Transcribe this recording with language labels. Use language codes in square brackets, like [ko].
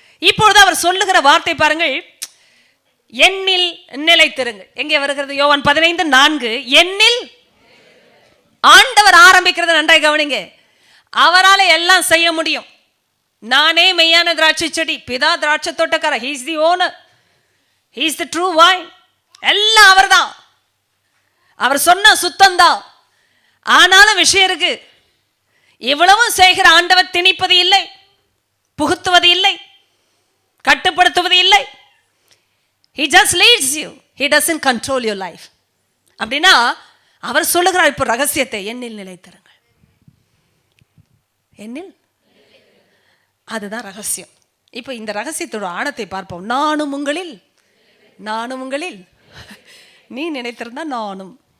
[ta] இப்பொழுது அவர் சொல்லுகிற வார்த்தை பாருங்கள், என்னில் நிலைத்திருங்கள். எங்கே வருகிறது? யோவான் 15:4. என்னில். ஆண்டவர் ஆரம்பிக்கிறது நன்றாய் கவனிங்க. அவரால் எல்லாம் செய்ய முடியும். நானே மெய்யான திராட்சை செடி, பிதா திராட்சை தோட்டக்காரர். [en] he is the owner, he is the true vine. [ta] எல்லாம் அவர் தான். அவர் சொன்ன சுத்தம் தான். ஆனாலும் விஷயம் இருக்கு. இவ்வளவும் செய்கிற ஆண்டவர் திணிப்பது இல்லை, புகுத்துவது இல்லை, கட்டுப்படுத்துவது இல்லை. [en] he just leads you, he doesn't control your life. [ta] அப்படின்னா அவர் சொல்லுகிறார் இப்போ ரகசியத்தை, என்னில் நிலைத்திருங்கள். என்னில், அதுதான் ரகசியம். இப்போ இந்த ரகசியத்தோட ஆழத்தை பார்ப்போம். நானும் உங்களில், நானும் உங்களில். நீ நினைத்திருந்தா நானும்.